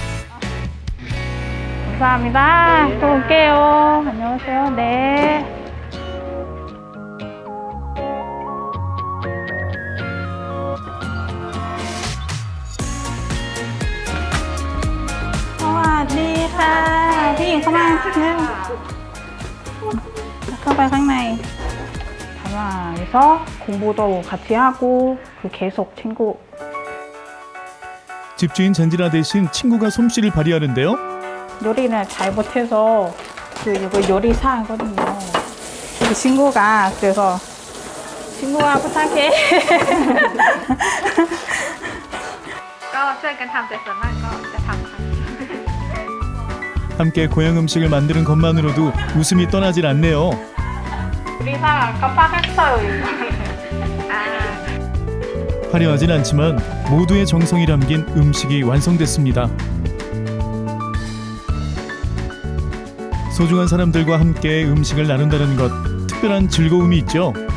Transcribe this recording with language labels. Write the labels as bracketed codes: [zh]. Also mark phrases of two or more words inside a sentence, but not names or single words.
[ko] 감사합니다. 또 올게요. 안녕하세요. 네. 안녕하세요. [th] พี่หญิงเข้ามาเข้าไปข้างใน [ko] 다방에서 공부도 같이 하고 계속 친구. 집주인 젠지라 대신 친구가 솜씨를 발휘하는데요. 요리는 잘 못해서 이거 요리사거든요. 친구가 그래서 친구가 부탁해. [th] ก็ช่วยกันทำแต่ส่วนมากก็จะทำค่ะ [ko] 함께 고향 음식을 만드는 것만으로도 웃음이 떠나질 않네요. 요리사 깜빡했어요. 화려하진 않지만 모두의 정성이 담긴 음식이 완성됐습니다. 소중한 사람들과 함께 음식을 나눈다는 것, 특별한 즐거움이 있죠.